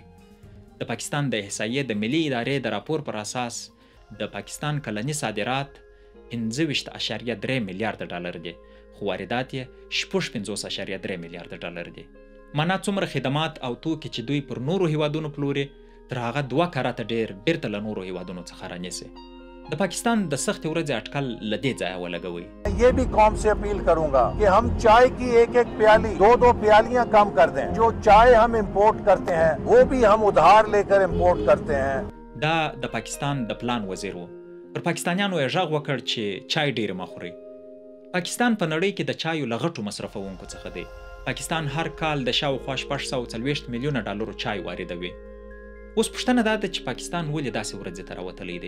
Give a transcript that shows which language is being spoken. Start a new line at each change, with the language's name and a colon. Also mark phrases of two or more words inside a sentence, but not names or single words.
Pashto: د پاکستان د احصایې د ملي ادارې د راپور پر اساس د پاکستان کلني صادرات 15.3 میلیارډ ډالر دي، خو واردات یې 56.3 میلیارډ ډالر دي. معنا څومره خدمات او توکي چې دوی پر نورو هیوادونو پلوري تر هغه 2 کرته ډېر بیرته له نورو هیوادونو څخه رانیسي. د پاکستان د سختې ورځې اټکل له دې ځایه ولګوئ.
Hindi: ये भी कौम से अपील करूंगा कि हम चाय की एक प्याली 2 प्यालियां कम कर दें. जो चाय हम इंपोर्ट करते हैं वो भी हम उधार लेकर इंपोर्ट करते हैं.
Pashto: دا د پاکستان د پلان وزیر و. پر پاکستانیانو یې غږ وکړ چې چای ډېر مه خورئ. پاکستان په نړۍ کې د چایو له غټو مصرفونکو څخه دی. پاکستان هر کال د شاوخوا 640 میلیونه ډالرو چای واردوي. اوس پوښتنه دا ده چې پاکستان ولې داسې ورځې ته راوتلی دی؟